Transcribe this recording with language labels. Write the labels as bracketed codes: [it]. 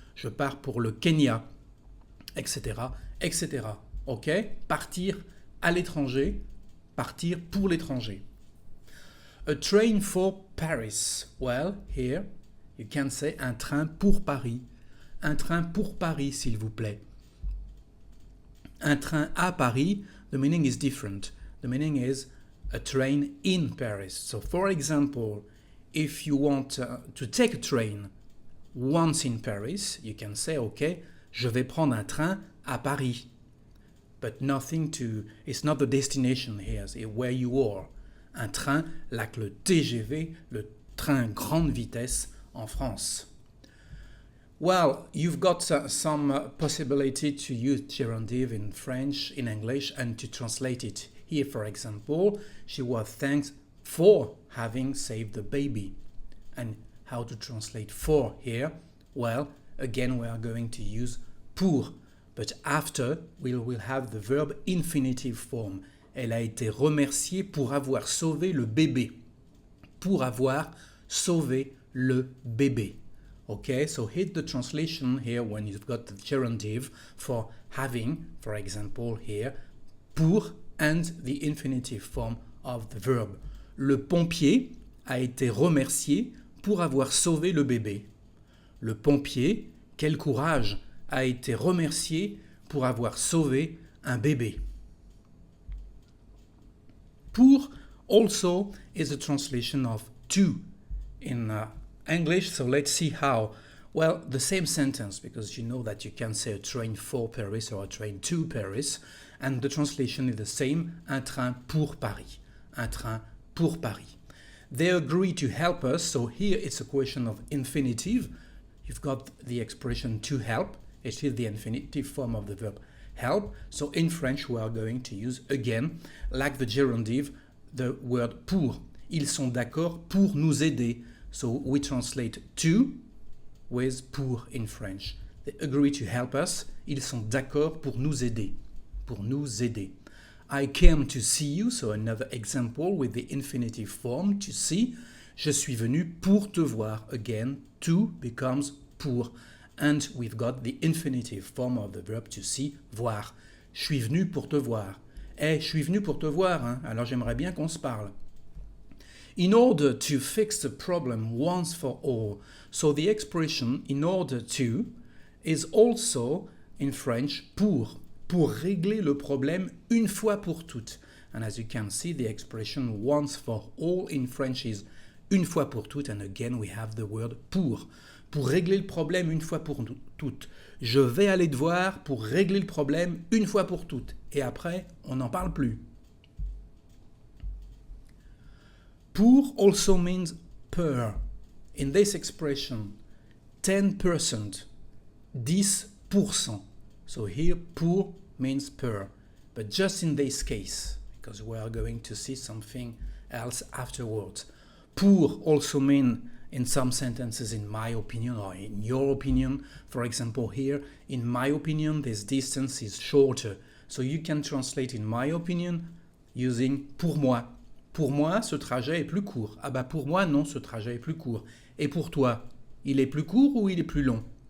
[fr] Je pars pour le Kenya, etc., etc. Ok? Partir à l'étranger, partir pour l'étranger. [en] A train for Paris. Well, here you can say [fr] un train pour Paris. Un train pour Paris, s'il vous plaît. Un train à Paris, [en] the meaning is different. The meaning is a train in Paris. So, for example, if you want to take a train once in Paris, you can say, okay, [fr] je vais prendre un train à Paris. [en] But it's not the destination here, it's where you are. [fr] Un train, like le TGV, le train grande vitesse en France. [en] Well, you've got some possibility to use gerundive in French, in English, and to translate it. Here, for example, she was thanked for having saved the baby. And how to translate for here? Well, again, we are going to use pour. But after, we will have the verb infinitive form. [fr] Elle a été remerciée pour avoir sauvé le bébé. Pour avoir sauvé le bébé. [en] Okay, so hit the translation here when you've got the gerundive for having, for example here, pour and the infinitive form of the verb. [fr] Le pompier a été remercié pour avoir sauvé le bébé. Le pompier, quel courage, a été remercié pour avoir sauvé un bébé. [en] Pour also is a translation of to in English, so let's see how. Well, the same sentence, because you know that you can say a train for Paris or a train to Paris, and the translation is the same, [fr] un train pour Paris. Un train pour Paris. [en] They agree to help us, so here it's a question of infinitive. You've got the expression to help, it is the infinitive form of the verb help, so in French we are going to use again, like the gerundive, the word pour. [fr] Ils sont d'accord pour nous aider. [en] So we translate to with pour in French. They agree to help us. [fr] Ils sont d'accord pour nous aider. Pour nous aider. [en] I came to see you, so another example with the infinitive form, to see. [fr] Je suis venu pour te voir. [en] Again, to becomes pour. And we've got the infinitive form of the verb to see, voir. [fr] Je suis venu pour te voir. Je suis venu pour te voir, hein? Alors j'aimerais bien qu'on se parle. [en] In order to fix the problem once for all. So the expression in order to is also in French [fr] pour régler le problème une fois pour toutes. [en] And as you can see, the expression once for all in French is [fr] une fois pour toutes, [en] and again we have the word [fr] pour régler le problème une fois pour toutes. Je vais aller te voir pour régler le problème une fois pour toutes. Et après, on n'en parle plus. [en] Pour also means per. In this expression, 10%, 10%. So here, pour means per. But just in this case, because we are going to see something else afterwards. Pour also mean in some sentences, in my opinion, or in your opinion. For example, here, in my opinion, this distance is shorter. So you can translate in my opinion using [fr] pour moi. Pour moi, ce trajet est plus court. Ah bah pour moi, non, ce trajet est plus court. Et pour toi, il est plus court ou il est plus long?